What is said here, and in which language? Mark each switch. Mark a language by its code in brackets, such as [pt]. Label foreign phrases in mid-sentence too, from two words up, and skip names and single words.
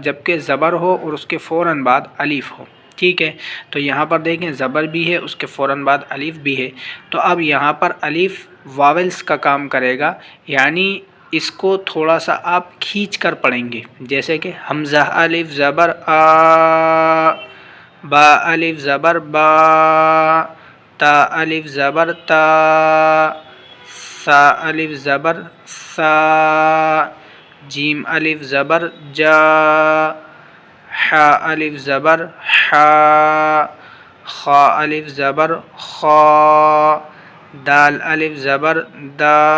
[ur] جبکہ زبر ہو اور اس کے فوراً بعد الف ہو، ٹھیک ہے۔ تو یہاں پر دیکھیں زبر بھی ہے، اس کے فوراً بعد الف بھی ہے، تو اب یہاں پر الف واولز کا کام کرے گا، یعنی اس کو تھوڑا سا آپ کھینچ کر پڑھیں گے، جیسے کہ حمزہ الف زبر آ، با الف زبر با، تا الف زبر تا، سا الف زبر سا، جیم الف زبر جا، حا الف زبر حا، خا الف زبر خا، دال الف زبر دا،